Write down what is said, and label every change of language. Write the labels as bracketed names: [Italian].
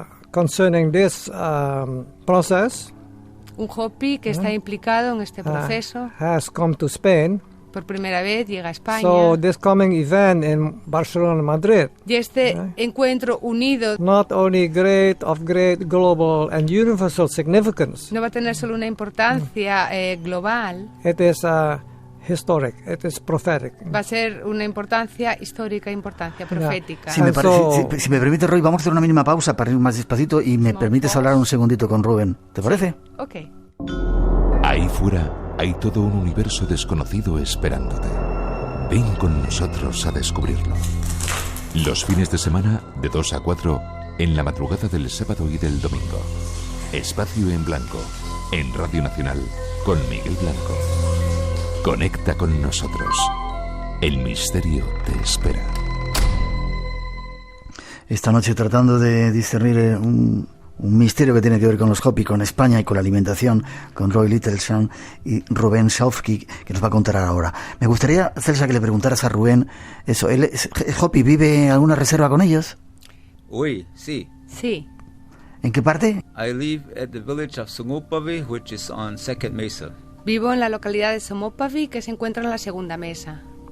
[English] concerning this process [Spanish] un Hopi que está implicado en este proceso. [English] has come to Spain. [Spanish] Por primera vez llega a España. [English] So this coming event in Barcelona, Madrid, [Spanish] Y este encuentro unido [English] not only of great global and universal significance, [Spanish] no va a tener solo una importancia global, [English] it is historic, it is prophetic. [Spanish] va a ser una importancia histórica, importancia profética. Si me, [English] So- [Spanish] si me permite, Roy, vamos a hacer una mínima pausa para ir más despacito y me permites hablar un segundito con Rubén. ¿Te parece? Ok. Ahí fuera hay todo un universo desconocido esperándote. Ven con nosotros a descubrirlo. Los fines de semana, de 2 a 4, en la madrugada del sábado y del domingo. Espacio en Blanco, en Radio Nacional, con Miguel Blanco. Conecta con nosotros. El misterio te espera. Esta noche tratando de discernir un misterio que tiene que ver con los Hopi, con España y con la alimentación, con Roy Littlesham y Rubén Saufki, que nos va a contar ahora. Me gustaría, Celsa, que le preguntaras a Rubén eso. ¿Él es Hopi? ¿Vive en alguna reserva con ellos? Oui, sí. Sí. ¿En qué parte? [English] I live at the village of Sungupavi, which is on Second Mesa. [Spanish] Vivo en la localidad de Somopavi, que se encuentra en la segunda mesa.